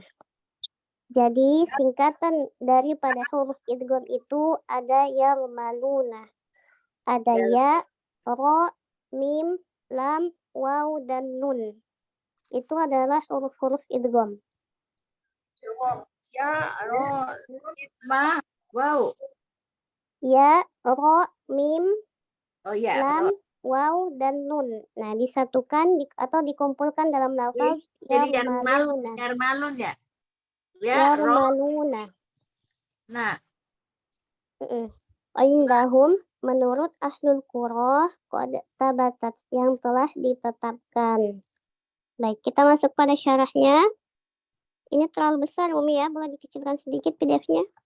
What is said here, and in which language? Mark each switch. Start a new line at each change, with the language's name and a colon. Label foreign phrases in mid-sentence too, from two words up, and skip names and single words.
Indonesian: Jadi singkatan daripada huruf idgham itu ada yarmaluna. Ada ya, ro, mim, lam, waw, dan nun. Itu adalah huruf-huruf idgham. Ya, ro. Ma, wow. Ya, ro, mim, Oh ya. lam, waw, dan nun. Nah, disatukan atau dikumpulkan dalam lafaz Jadi yarmaluna. yarmalun ya. Ya, ro. Yarmaluna. Nah, Indahum menurut
Arabic: أهل القراءة قد ثبتت
Indonesian: yang telah ditetapkan. Baik, kita masuk pada syarahnya. Ini terlalu besar Umi ya, boleh dikecilkan sedikit PDF-nya.